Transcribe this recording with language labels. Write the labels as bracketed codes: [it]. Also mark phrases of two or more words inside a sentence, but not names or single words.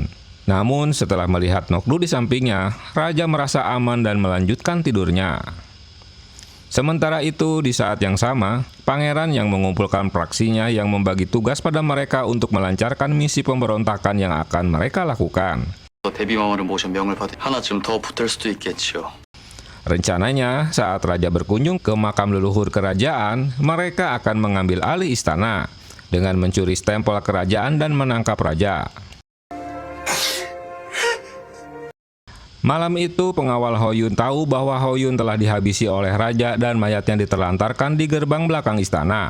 [id] Namun setelah melihat Nokdu di sampingnya, raja merasa aman dan melanjutkan tidurnya. Sementara itu, di saat yang sama, pangeran yang mengumpulkan praksinya yang membagi tugas pada mereka untuk melancarkan misi pemberontakan yang akan mereka lakukan. [ko] 대비마마를 모셔 명을 받을 하나쯤 더 붙을 수도 있겠지요. [id] Rencananya, saat raja berkunjung ke makam leluhur kerajaan, mereka akan mengambil alih istana dengan mencuri stempel kerajaan dan menangkap raja. Malam itu, pengawal Hoyun tahu bahwa Hoyun telah dihabisi oleh raja dan mayatnya diterlantarkan di gerbang belakang istana.